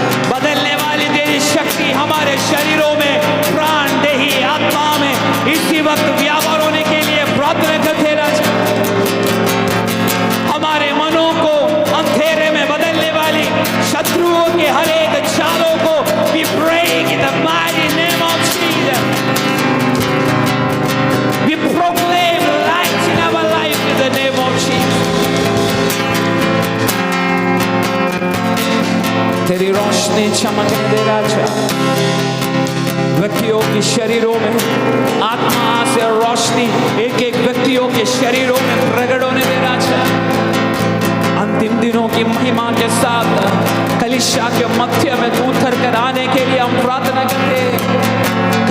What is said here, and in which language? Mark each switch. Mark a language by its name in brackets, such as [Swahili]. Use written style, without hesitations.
[Hindi] बदलने वाली तेरी शक्ति हमारे शरीरों में, प्राण देही आत्मा में इसी वक्त व्यापार होने के लिए प्रार्थना करते राजा। हमारे मनों को अंधेरे में बदलने वाली शत्रुओं के हर एक चालों को [English] we break in the mighty name of Jesus. We proclaim light in our life in the name of Jesus. [Hindi] तेरी रोशनी चमकने दे राजा, व्यक्तियों के शरीरों में आत्मा से रोशनी एक व्यक्तियों के शरीरों में प्रकट होने दे राजा। अंतिम दिनों की महिमा के साथ कलीसिया के मध्य में तू उतर कर आने के लिए हम प्रार्थना करते हैं।